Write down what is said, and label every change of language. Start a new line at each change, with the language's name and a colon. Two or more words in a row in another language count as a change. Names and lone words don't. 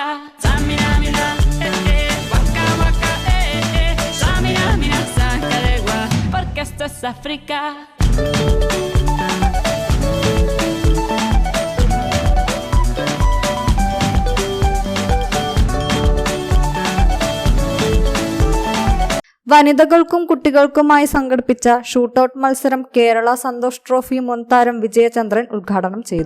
Spanish: Samina mina, waka waka, samina mina, sankalegua. Porque esto es África.
Malayalam: വനിതകൾക്കും കുട്ടികൾക്കുമായി സംഘടിപ്പിച്ച ഷൂട്ടൌട്ട് മത്സരം കേരള സന്തോഷ് ട്രോഫി മുൻ താരം വിജയചന്ദ്രൻ ഉദ്ഘാടനം ചെയ്തു.